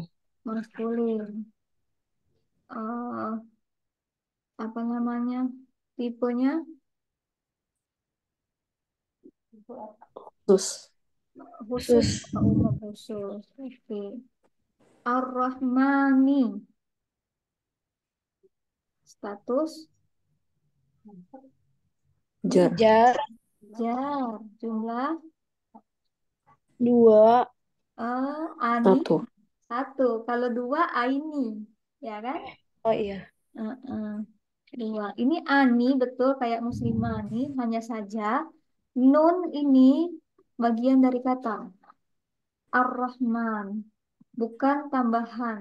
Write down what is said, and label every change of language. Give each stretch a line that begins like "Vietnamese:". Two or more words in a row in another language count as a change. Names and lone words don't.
Indonesian: Maskulin. Eh, apa namanya? Tipenya Khusus. khusus Sus. atau umum khusus. Oke. Ar-Rahmani. Status Jar. Jar. jar. Jumlah 2. ani 1. satu. Kalau dua aini, ya kan? Oh iya. Heeh. Dua. Ini ani betul kayak muslimani, hanya saja nun ini bagian dari kata Ar-Rahman, bukan tambahan.